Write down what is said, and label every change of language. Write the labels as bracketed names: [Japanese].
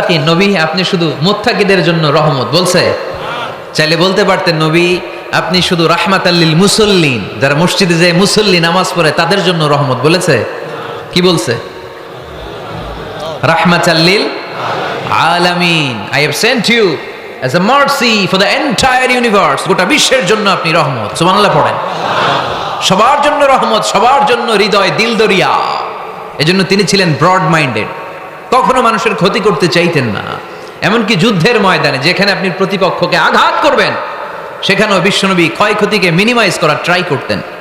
[Bangla] নবী আপনি শুধু মুত্তাকিদের জন্য রহমত, বলছে? চাইলে বলতে পারতেন নবী আপনি শুধু [Arabic] রাহমাতাল লিল মুসাল্লিন, [Bangla] যারা মসজিদে যায় মুসল্লি নামাজ পড়ে তাদের জন্য রহমত, বলেছে? কি বলছে? রাহমাতাল লিল [Arabic] আলামিন। [English] I have sent you as a mercy for the entire universe. [Bangla] গোটা বিশ্বের জন্য আপনি রহমত। সুবহানাল্লাহ পড়েন। সবার জন্য রহমত, সবার জন্য হৃদয় দিল দরিয়া। এজন্য তিনি ছিলেন ব্রড মাইন্ডেড, কখনো মানুষের ক্ষতি করতে চাইতেন না। এমনকি যুদ্ধের ময়দানে যেখানে আপনি প্রতিপক্ষকে আঘাত করবেন সেখানেও বিশ্বনবী ক্ষয়ক্ষতিকে মিনিমাইজ করার ট্রাই করতেন।